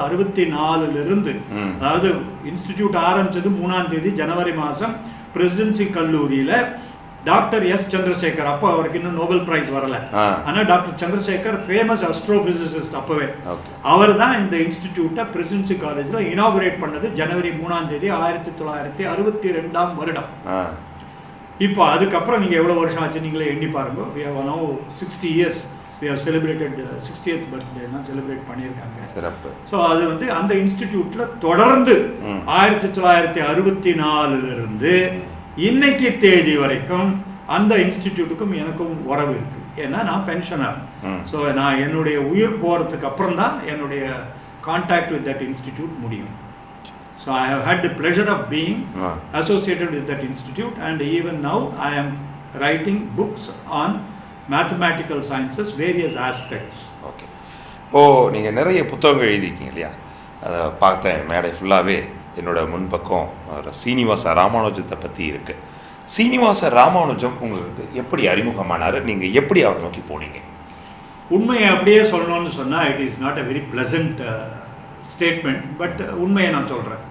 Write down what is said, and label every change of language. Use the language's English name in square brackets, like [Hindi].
[Tamil] 64 அதாவது இன்ஸ்டிடியூட் ஆரம்பித்தது 3ஆம் தேதி ஜனவரி மாதம் பிரசிடென்சி கல்லூரியில் டாக்டர் எஸ் சந்திரசேகர், அப்போ அவருக்கு இன்னும் நோபல் பிரைஸ் வரலை, ஆனால் டாக்டர் சந்திரசேகர் ஃபேமஸ் அஸ்ட்ரோபிசிசிஸ்ட், அப்போவே அவர் தான் இந்த இன்ஸ்டிடியூட்டை பிரசிடென்சி காலேஜில் இனாகுரேட் பண்ணது ஜனவரி 3ஆம் தேதி 1962 இப்போ அதுக்கப்புறம் நீங்கள் எவ்வளோ வருஷம் ஆச்சு நீங்களே எண்ணி பாருங்க. [English] we have now 60 years. we have celebrated 60th birthday [Tamil] எல்லாம் செலிப்ரேட் பண்ணியிருக்காங்க. ஸோ அது அந்த இன்ஸ்டிடியூட்டில் தொடர்ந்து 1964 இன்னைக்கு தேதி வரைக்கும் அந்த இன்ஸ்டிடியூட்டுக்கும் எனக்கும் உறவு இருக்குது. ஏன்னா நான் பென்ஷனர். ஸோ நான் என்னுடைய உயிர் போகிறதுக்கு அப்புறம் தான் என்னுடைய கான்டாக்ட் வித் தட் இன்ஸ்டிடியூட் முடியும். [English] So I have had the pleasure of being associated with that institute, and even now I am writing books on mathematical sciences, various aspects. [Tamil] Okay. இப்போது நீங்கள் நிறைய புத்தகங்கள் எழுதியிருக்கீங்க இல்லையா? அதை பார்த்தேன். மேடை ஃபுல்லாகவே என்னோட முன்பக்கம் சீனிவாச ராமானுஜத்தை பற்றி இருக்குது. சீனிவாச ராமானுஜம் உங்களுக்கு எப்படி அறிமுகமானார்? நீங்கள் எப்படி அவர் நோக்கி போனீங்க? உண்மையை அப்படியே சொல்லணும்னு சொன்னால் [English] it is not a very pleasant statement, but [Tamil] உண்மையை நான் சொல்கிறேன்.